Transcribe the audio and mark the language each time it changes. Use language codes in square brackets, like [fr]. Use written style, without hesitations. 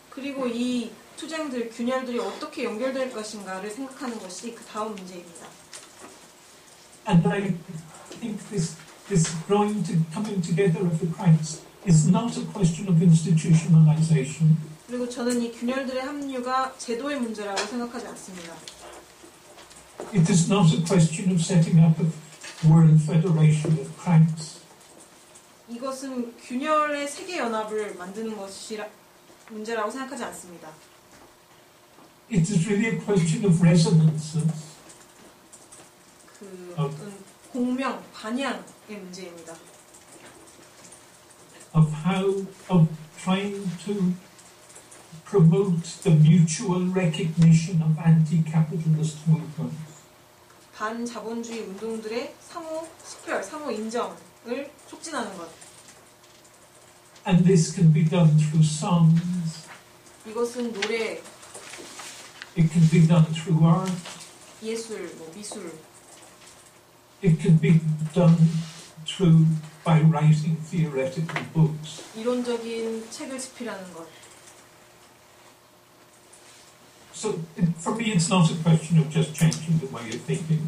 [ko] 그리고 이 투쟁들, 균열들이 어떻게 연결될 것인가를 생각하는 것이 그 다음 문제입니다. [en] And I think this coming together of the cracks is not a question of institutionalization. [ko] 그리고 저는 이 균열들의 합류가 제도의 문제라고 생각하지 않습니다. [en] It is not a question of setting up a World Federation of Cracks. [ko] 이것은 균열의 세계 연합을 만드는 것이라 문제라고 생각하지 않습니다. [en] It is really a question of resonances. [ko] 그 어떤 공명, 반향의 문제입니다. [en] Of trying to promote the mutual recognition of anti-capitalist movements. [ko] 반자본주의 운동들의 상호 식별, 상호 인정을 촉진하는 것. [en] And this can be done through songs. [ko] 이것은 노래, [en] It can be done through art. [ko] 예술, 미술. [en] It can be done by writing theoretical books. [ko] 이론적인 책을 집필하는 것. [en] So for me, it's not a question of just changing the way of thinking.